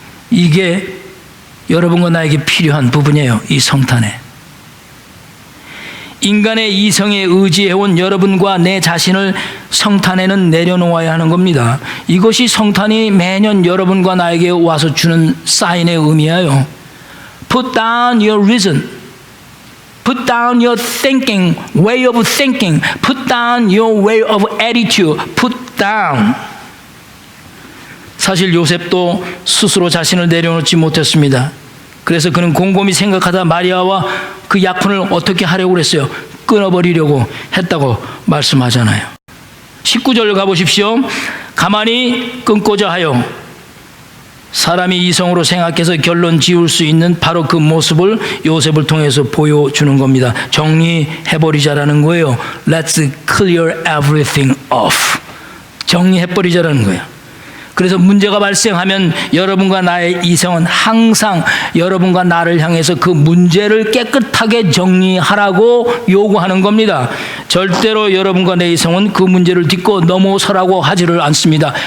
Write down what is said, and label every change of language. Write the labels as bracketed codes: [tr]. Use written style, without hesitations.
[ko] 이게 여러분과 나에게 필요한 부분이에요. 이 성탄에 인간의 이성에 의지해온 여러분과 내 자신을 성탄에는 내려놓아야 하는 겁니다. 이것이 성탄이 매년 여러분과 나에게 와서 주는 사인의 의미예요. [en] Put down your reason, put down your thinking, way of thinking, put down your way of attitude, put down. [ko] 사실 요셉도 스스로 자신을 내려놓지 못했습니다. 그래서 그는 곰곰이 생각하다 마리아와 그 약혼을 어떻게 하려고 그랬어요? 끊어버리려고 했다고 말씀하잖아요. 19절 가보십시오. 가만히 끊고자 하여 사람이 이성으로 생각해서 결론 지을 수 있는 바로 그 모습을 요셉을 통해서 보여주는 겁니다. 정리해버리자라는 거예요. [en] Let's clear everything off. [ko] 정리해버리자라는 거예요. 그래서 문제가 발생하면 여러분과 나의 이성은 항상 여러분과 나를 향해서 그 문제를 깨끗하게 정리하라고 요구하는 겁니다. 절대로 여러분과 내 이성은 그 문제를 딛고 넘어서라고 하지를 않습니다.